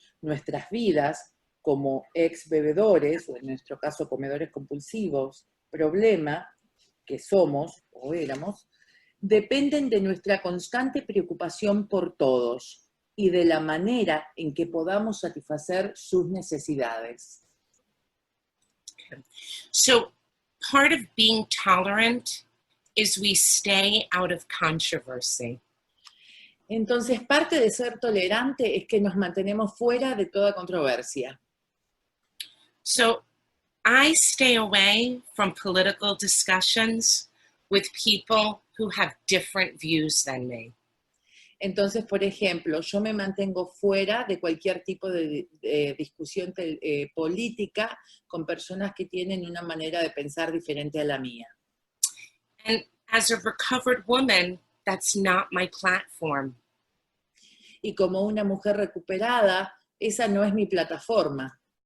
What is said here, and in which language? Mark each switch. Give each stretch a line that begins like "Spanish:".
Spanish: Nuestras vidas, como ex bebedores, o en nuestro caso comedores compulsivos, problema que somos o éramos, dependen de nuestra constante preocupación por todos y de la manera en que podamos satisfacer sus necesidades.
English: So part of being tolerant is we stay out of controversy.
Spanish: Entonces, parte de ser tolerante es que nos mantenemos fuera de toda controversia.
English: So I stay away from political discussions with people who have different views than me.
Spanish: Entonces, por ejemplo, yo me mantengo fuera de cualquier tipo de discusión política con personas que tienen una manera de pensar diferente a la mía.
English: And as a recovered woman, that's not my platform.
Spanish: Y como una mujer recuperada, esa no es mi plataforma.